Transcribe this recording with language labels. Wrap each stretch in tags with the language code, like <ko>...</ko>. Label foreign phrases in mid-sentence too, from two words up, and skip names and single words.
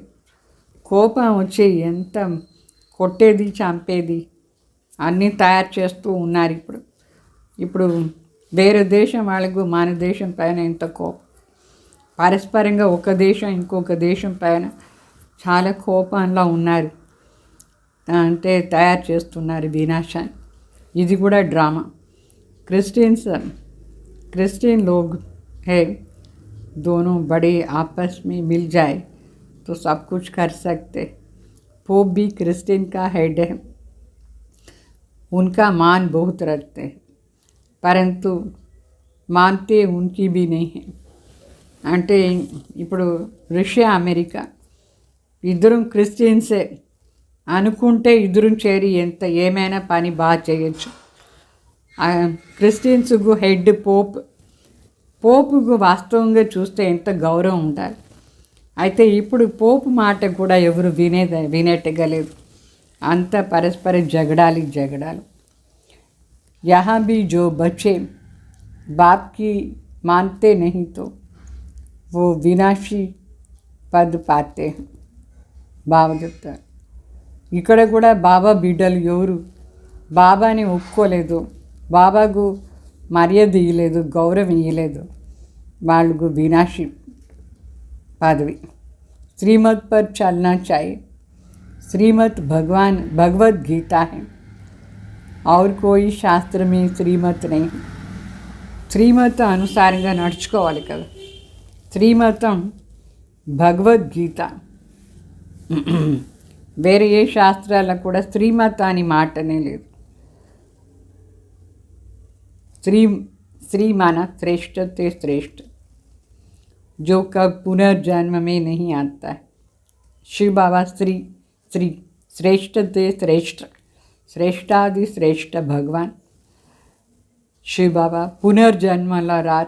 <te>కోపం వచ్చి ఎంత కొట్టేది చంపేది అన్నీ తయారు చేస్తూ ఉన్నారు. ఇప్పుడు వేరే దేశం వాళ్ళకు మన దేశం పైన ఎంత కోపం, పరస్పరంగా ఒక దేశం ఇంకొక దేశం పైన చాలా కోపంలో ఉన్నారు, అంటే తయారు చేస్తున్నారు వినాశాన్ని. ఇది కూడా డ్రామా.</te> <hi>क्रिश्चियन लोग है, दोनों बड़े आपस में मिल जाए तो सब कुछ कर सकते. पोप भी क्रिश्चियन का हेड है, उनका मान बहुत रखते हैं, परंतु मानते उनकी भी नहीं है.</hi> <te>అంటే ఇప్పుడు రష్యా అమెరికా ఇద్దరు క్రిస్టియన్సే అనుకుంటే ఇద్దరు చేరి ఎంత ఏమైనా పని బాగా చేయొచ్చు. క్రిస్టియన్స్కు హెడ్ పోపుకు వాస్తవంగా చూస్తే ఎంత గౌరవం ఉండాలి. అయితే ఇప్పుడు పోపు మాట కూడా ఎవరు వినేట్టుగా లేదు, అంత పరస్పర జగడాలు.</te> <hi>यहाँ भी जो बच्चे बाप की मानते नहीं तो वो विनाशी पद पाते हैं.</hi> <te>బాబా చెప్తారు. ఇక్కడ కూడా బాబా బిడ్డలు ఎవరు బాబాని ఒప్పుకోలేదు, బాబాకు మర్యాద ఇవ్వలేదు, గౌరవం ఇవ్వలేదు, వాళ్ళకు వినాశి పదవి.</te> <hi>श्रीमत पर चलना चाहिए. श्रीमत भगवत गीता है और कोई शास्त्र में श्रीमत नहीं.</hi> <te>శ్రీమత అనుసారంగా నడుచుకోవాలి కదా. శ్రీమతం భగవద్గీత. వేరే ఏ శాస్త్రాల్లో కూడా శ్రీమత అని మాటనే లేదు.</te> <hi>श्री माना श्रेष्ठ ते श्रेष्ठ, जो कब पुनर्जन्म में नहीं आता है. शिव बाबा श्री श्रेष्ठ ते श्रेष्ठ, श्रेष्ठादि श्रेष्ठ भगवान शिव बाबा पुनर्जन्मला रार.</hi>